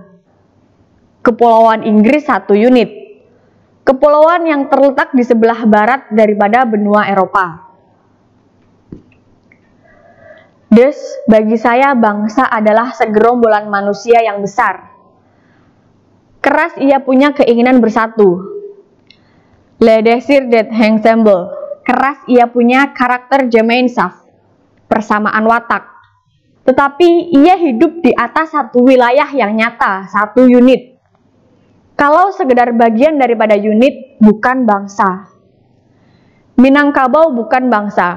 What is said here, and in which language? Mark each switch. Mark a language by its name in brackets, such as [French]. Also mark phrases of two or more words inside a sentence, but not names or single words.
[Indonesian] Kepulauan Inggris satu unit. Kepulauan yang terletak di sebelah barat daripada benua Eropa. Thus, bagi saya bangsa adalah segerombolan manusia yang besar. Keras ia punya keinginan bersatu. [French] Le désir d'être ensemble. [Indonesian] Keras ia punya karakter Gemeinschaft, persamaan watak. Tetapi ia hidup di atas satu wilayah yang nyata, satu unit. Kalau sekedar bagian daripada unit, bukan bangsa. Minangkabau bukan bangsa.